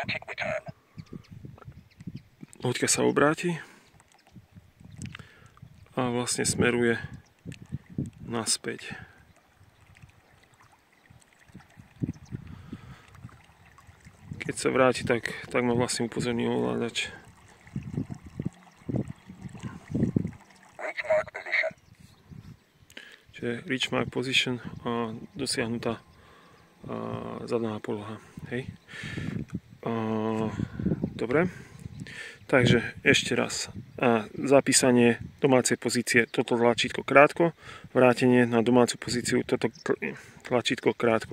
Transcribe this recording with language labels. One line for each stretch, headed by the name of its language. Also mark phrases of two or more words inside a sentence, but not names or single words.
Slovak: Loďka sa obráti a vlastne smeruje naspäť. Keď sa vráti, tak ma vlastne upozorní ovládač. Čiže
English: reach mark position
Slovak: a dosiahnutá zadná poloha. Hej. Dobre. Takže ešte raz. Zapísanie domácej pozície, toto tlačítko krátko. Vrátenie na domácu pozíciu, toto tlačítko krátko.